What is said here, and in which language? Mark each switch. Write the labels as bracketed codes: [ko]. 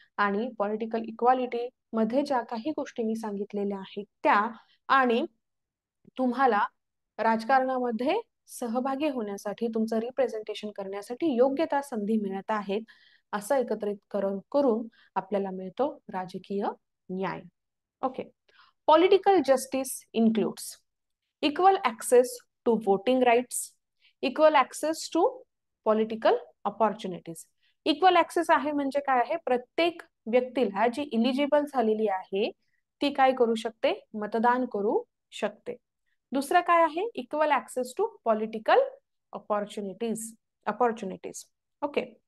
[mr] आणि political equality मध्ये ज्या काही गोष्टी मी सांगितलेल्या आहेत त्या, आणि तुम्हाला राजकारणामध्ये सहभागी होण्यासाठी, तुमचं रिप्रेझेंटेशन करण्यासाठी योग्य त्या संधी मिळत आहेत, असं एकत्रित करून आपल्याला मिळतो राजकीय न्याय. [en] Okay, political justice includes equal access to voting rights, equal access to political opportunities. [mr] Equal access आहे म्हणजे काय आहे, प्रत्येक व्यक्तीला जी इलिजिबल झालेली आहे ती काय करू शकते, मतदान करू शकते. दुसरं काय आहे, [en] Equal access to political opportunities. Okay.